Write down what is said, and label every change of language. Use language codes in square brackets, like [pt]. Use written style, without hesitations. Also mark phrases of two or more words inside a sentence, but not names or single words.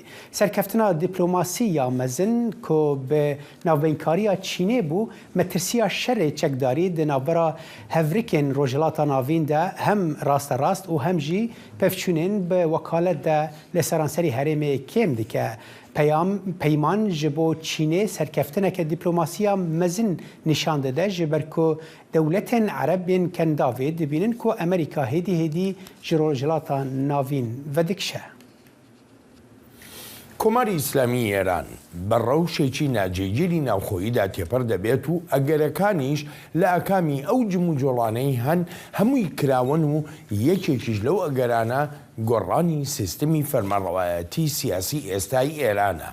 [ku] Serkeftina dîplomasî ya mezin ku bi navbeynkariya Çînê bû metirsiya şerê çekdarî di navbera hevrikên rojhilata navîn de hem rasterast û hem jî pevçûnên bi wekalet de li seranserî herêmê kêm dike. Peyman ji bo Çînê serkeftineke dîplomasiya mezin nîşan dide ji ber ku dewletên Erebên kendavê dibînin ku Amerîka hêdî hêdî ji rojhilata navîn vedikşe. [ckb] کۆماری ئیسلامی ئێران بە ڕەوشێکی ناجێگیری ناوخۆییدا تێپەر دەبێت و ئەگەرەکانیش لە ئەکامی ئەو جم و جۆڵانەی هەن هەمووی کراون و یەکێکیش لەو ئەگەرانە گۆڕانی سیستمی فەرمانڕەوایەتی سیاسی ئێستای ئێرانە.